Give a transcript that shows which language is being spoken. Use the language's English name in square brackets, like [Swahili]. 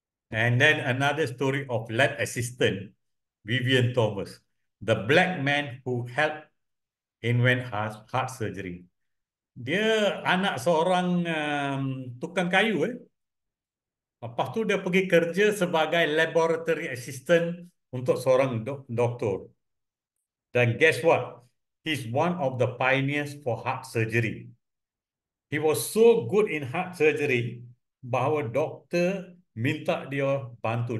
[English] And then another story of lab assistant Vivian Thomas, the black man who helped invent heart surgery. [Malay] Dia anak seorang tukang kayu. Lepas tu dia pergi kerja sebagai laboratory assistant untuk seorang doktor. Dan [English] guess what? He's one of the pioneers for heart surgery. He was so good in heart surgery [Malay] bahawa doktor minta dia bantu.